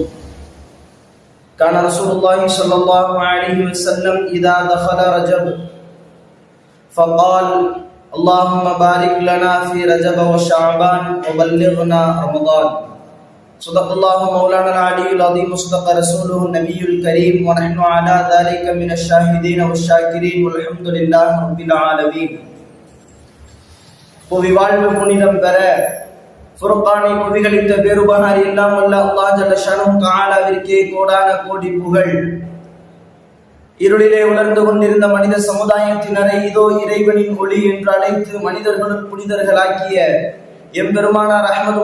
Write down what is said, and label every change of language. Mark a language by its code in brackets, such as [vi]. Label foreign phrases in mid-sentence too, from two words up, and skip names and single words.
[ar] كان رسول الله صلى الله عليه وسلم إذا دخل رجب فقال اللهم بارك لنا في رجب وشعبان وبلغنا رمضان. صدق الله مولانا العلي العظيم وصدق رسوله النبي الكريم ونحن على ذلك من الشاهدين والشاكرين والحمد لله رب العالمين. [ta] புவி வாழ்வு புனிதம் பெற ஃபுர்கானை புவிகளித்த பேருபகாரி எல்லாம் வல்ல அல்லாஹ் [ar] جل شأنه [ta] தஆலாவிற்கே கோடான கோடி புகழ். இருளிலே உணர்ந்து கொண்டிருந்த மனித சமுதாயத்தினரை இதோ இறைவனின் ஒளி என்று அழைத்து மனிதர்களும் புனிதர்களாக்கிய எம்பெருமானார் அஹ்மது